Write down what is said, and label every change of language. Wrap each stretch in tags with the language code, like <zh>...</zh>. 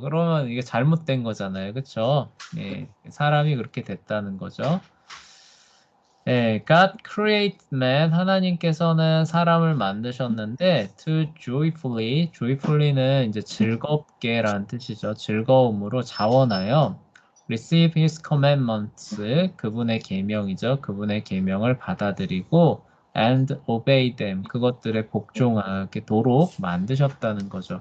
<ko>그러면 이게 잘못된 거잖아요. 그쵸? 예, 사람이 그렇게 됐다는 거죠.</ko> <en>예, God created man.</en> <ko>하나님께서는 사람을 만드셨는데</ko> <en>to joyfully</en> <ko>는 이제 즐겁게라는 뜻이죠. 즐거움으로 자원하여</ko> <en>receive his commandments.</en> <ko>그분의 계명이죠. 그분의 계명을 받아들이고</ko> <en>and obey them.</en> <ko>그것들에 복종하게 도록 만드셨다는 거죠.</ko>